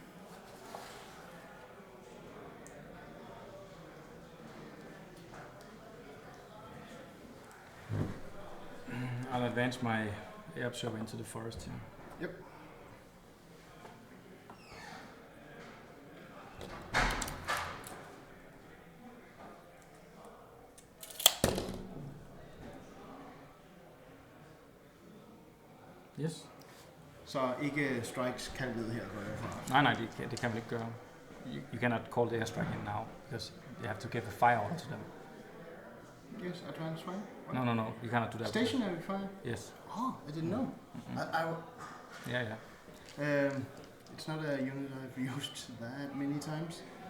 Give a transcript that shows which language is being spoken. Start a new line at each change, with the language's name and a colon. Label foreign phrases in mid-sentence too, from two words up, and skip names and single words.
English: I'll advance my air observer into the forest here. Yep. Yes.
Danish: Så ikke strikes kaldet her går jeg fra. Nej, det kan man ikke gøre.
English: You cannot call the airstrike in now because you have to give a fire order to them. Yes, advanced fire. No, you cannot do that. Stationary fire. Yes. Oh, I didn't know. Yeah. It's not a unit I've used that many times.